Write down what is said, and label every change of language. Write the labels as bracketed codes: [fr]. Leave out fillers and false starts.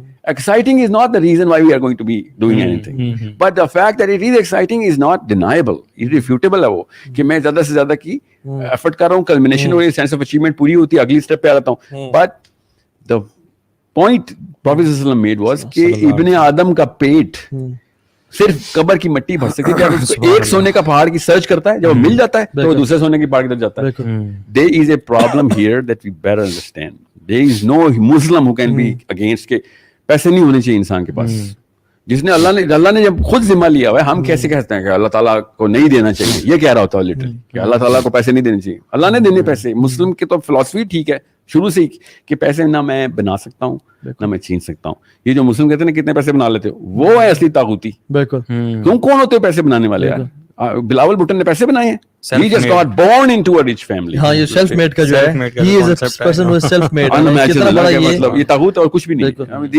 [ur] Exciting is not the reason why we are going to be doing anything, but the fact that it is exciting is not deniable, irrefutable ہے وہ کہ میں زیادہ سے زیادہ کی ایفرٹ کر رہا ہوں, کلمینیشن ہو رہی ہے, سینس آف اچیومنٹ پوری ہوتی ہے, اگلی اسٹیپ پہ آ جاتا ہوں. But the point Prophet صلی اللہ علیہ وسلم made was کہ ابن آدم کا پیٹ صرف قبر کی مٹی بھر سکتی ہے. جب اس کو ایک سونے کا پہاڑ کی سرچ کرتا ہے, جب وہ مل جاتا ہے تو وہ دوسرے سونے کے پہاڑ کی طرف جاتا ہے. [en] There is a problem here that we better understand. There is no Muslim who can be against کہ پیسے نہیں ہونے چاہیے انسان کے پاس. [ur] جس نے اللہ نے جب خود ذمہ لیا ہوا ہے, ہم کیسے کہتے ہیں کہ اللہ تعالیٰ کو نہیں دینا چاہیے, یہ کہہ رہا ہوتا ہے لٹرلی کہ اللہ تعالیٰ کو پیسے نہیں دینے چاہیے. اللہ نے دینے پیسے. مسلم کی تو فلاسفی ٹھیک ہے شروع سے ہی کہ پیسے نہ میں بنا سکتا ہوں نہ میں چھین سکتا ہوں. یہ جو مسلم کہتے ہیں نا کتنے پیسے بنا لیتے ہو, وہ ہے اصلی طاغوتی. بالکل. کیوں کون ہوتے پیسے بنانے والے یار؟ بلاول بھٹو نے پیسے بنائے ہیں. [en] He just got born into a rich family. ہاں یہ self made کا جو ہے, he is a person who is self made. [ur] مطلب یہ طاغوت اور کچھ بھی نہیں.